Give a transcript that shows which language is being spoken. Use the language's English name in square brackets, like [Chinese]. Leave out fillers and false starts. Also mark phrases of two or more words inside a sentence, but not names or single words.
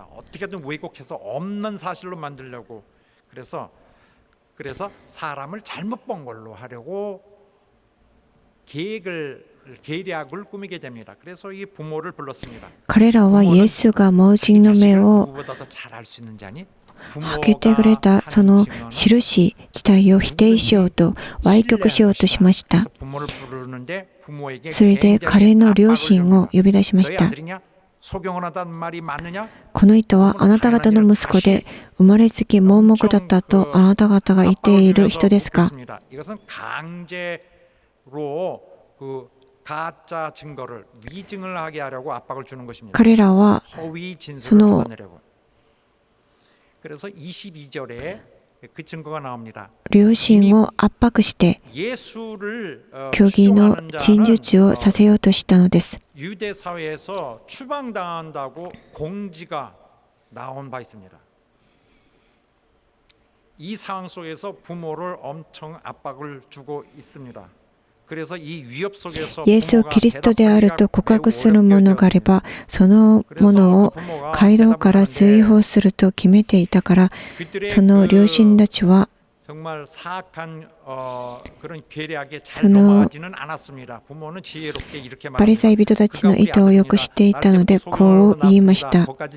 [Korean] 어떻게든 왜곡해서 없는 사실로 만들려고. 그래서 사람을 잘못 본 걸로 하려고 계략을 꾸미게 됩니다. 그래서 이 부모를 불렀습니다. [Japanese] 彼らはイエスが盲人の目を [Korean] 누구보다 더 잘 알 수 있는 자니? [Japanese] 開けてくれたその印自体を否定しようと歪曲しようとしました。それで彼の両親を呼び出しました。この人はあなた方の息子で生まれつき盲目だったとあなた方が言っている人ですか？ [Korean] 가짜 증거를 위증을 하게 하려고 압박을 주는 것입니다. [Japanese] 彼らは [Korean] 허위 [Japanese] そ [Korean] 진술을 [Japanese] の [Korean] 받으려고. 그래서 22절에 그 증거가 나옵니다. [Japanese] 両親を圧迫して [Korean] 예수를 [Japanese] 虚偽の陳述をさせようとしたのです。 [Korean] 유대 사회에서 추방당한다고 공지가 나온 바 있습니다. 이 상황 속에서 부모를 엄청 압박을 주고 있습니다. [Japanese] イエスをキリストであると告白する者があれば、その者を街道から追放すると決めていたから、その両親たちはそのパリサイ人たちの意図をよく知っていたので、こう言いました。